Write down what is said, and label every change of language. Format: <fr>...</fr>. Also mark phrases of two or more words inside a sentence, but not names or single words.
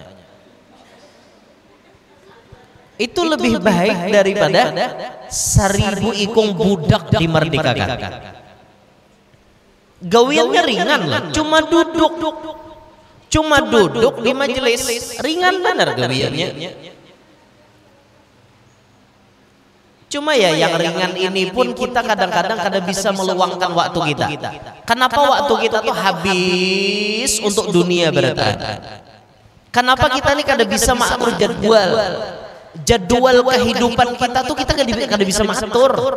<bjn>Itu lebih baik daripada 1000 ikung budak dimerdekakan. Gawiannya ringan loh, cuma duduk di majelis, ringan benar gawiannya. Cuma ya yang ringan ini pun kita kadang-kadang kada bisa meluangkan waktu kita. Kenapa waktu kita tuh habis untuk dunia berarti? Kenapa kita ini kada bisa mengatur jadwal kehidupan kita tuh kita kada bisa mengatur.</bjn>